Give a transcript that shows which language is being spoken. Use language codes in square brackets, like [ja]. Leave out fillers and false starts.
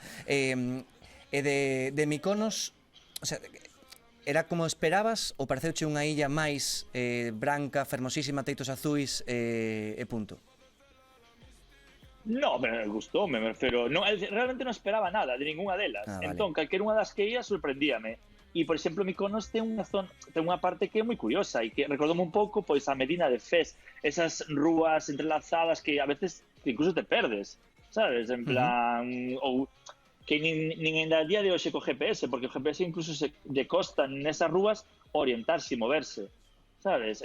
[gl] E de Mykonos, o sea, era como esperabas ou pareceuche unha illa máis branca, fermosísima, teitos azuis e punto? [es] No, me gustó, me refiero. No, realmente [gl] non esperaba [es] nada de ninguna delas. [gl] Ah, vale. Entón, calquera unha das que ia sorprendíame. E, por exemplo, Mykonos ten unha parte que é moi curiosa e que recordoume un pouco pois a Medina de Fez, esas rúas entrelazadas que a veces incluso te perdes, sabes? En plan, ou que nin en el día de hoxe co GPS, porque o GPS incluso lle costa nesas rúas orientarse e moverse, sabes?